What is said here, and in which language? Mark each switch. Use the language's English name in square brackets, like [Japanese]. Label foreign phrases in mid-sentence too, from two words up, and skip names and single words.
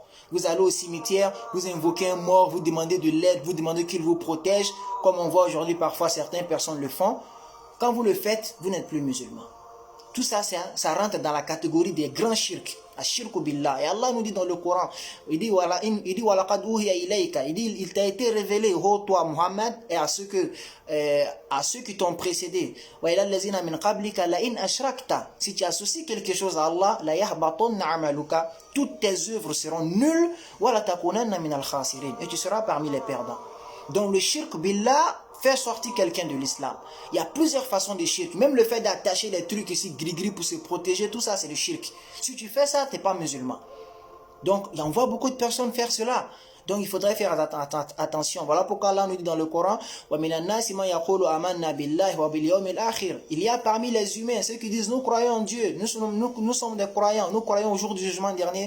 [French] Vous allez au cimetière, vous invoquez un mort, vous demandez de l'aide, vous demandez qu'il vous protège, comme on voit aujourd'hui parfois certaines personnes le font. Quand vous le faites, vous n'êtes plus musulman. Tout ça, ça rentre dans la catégorie des grands shirk. [Arabic] الشرك بالله. [French] Et Allah nous dit dans le Coran, il dit [Arabic] ولقد أوحي إليك, [French] il t'a été révélé, ô toi Muhammad, et à ceux qui t'ont précédé. [Arabic] وإلى الذين من قبلك لئن أشركت. [French] Si tu associes quelque chose à Allah, [Arabic] ليحبطن عملك, [French] toutes tes œuvres seront nulles, [Arabic] ولتكونن من الخاسرين, [French] et tu seras parmi les perdants. Donc le [Arabic] الشرك بالله [French] fait sortir quelqu'un de l'islam. Il y a plusieurs façons de shirk. Même le fait d'attacher des trucs ici, gris-gris pour se protéger, tout ça c'est le shirk. Si tu fais ça, tu n'es pas musulman. Donc, on voit beaucoup de personnes faire cela. Donc, il faudrait faire attention. Voilà pourquoi Allah nous dit dans le Coran, il y a parmi les humains ceux qui disent, nous croyons en Dieu, nous sommes des croyants, nous croyons au jour du jugement dernier.